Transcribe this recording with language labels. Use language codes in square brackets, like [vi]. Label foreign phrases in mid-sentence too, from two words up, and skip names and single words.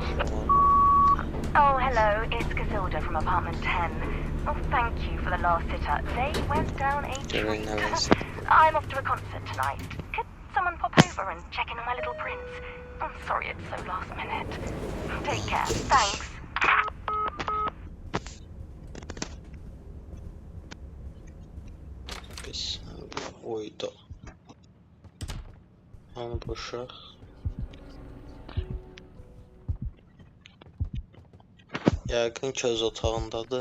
[en] Oh, hello, it's Casilda from apartment 10. Oh, thank you for the last sitter. They went down a treat. I'm off to a concert tonight. Could someone pop over and check in on my little prince? I'm sorry it's so last minute. Take care. Thanks. [az] Biz oyda. Hanı bu uşaq? Yəqin ki öz otağındadır.